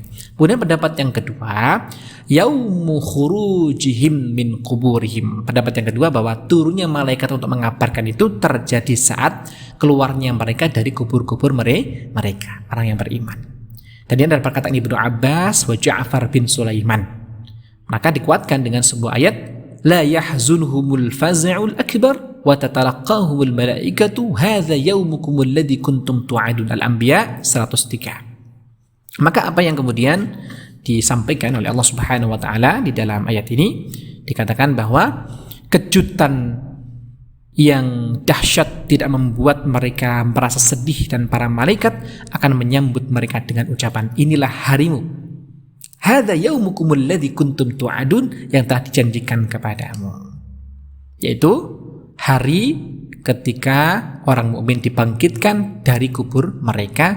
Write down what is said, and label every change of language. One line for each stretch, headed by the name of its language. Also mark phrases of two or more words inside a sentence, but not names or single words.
Indonesian: Kemudian pendapat yang kedua,
Arabic: يوم خروجهم من قبورهم.
Indonesian: Pendapat yang kedua bahwa turunnya malaikat untuk mengabarkan itu terjadi saat keluarnya mereka dari kubur-kubur mereka, orang yang beriman. Dan ini adalah perkataan Ibnu Abbas wa Ja'far bin Sulaiman. Maka dikuatkan dengan sebuah ayat,
Arabic: لا يحزنهم الفزع الأكبر وتتلقاهم الملائكة هذا يومكم الذي كنتم توعدون.
Indonesian: Al-Anbiya 103. Maka apa yang kemudian disampaikan oleh Allah
Arabic: سبحانه وتعالى
Indonesian: di dalam ayat ini, dikatakan bahwa kejutan yang dahsyat tidak membuat mereka merasa sedih, dan para malaikat akan menyambut mereka dengan ucapan, inilah harimu,
Arabic: هذا يومكم الذي كنتم توعدون,
Indonesian: yang telah dijanjikan kepadamu, yaitu hari ketika orang mukmin dibangkitkan dari kubur mereka.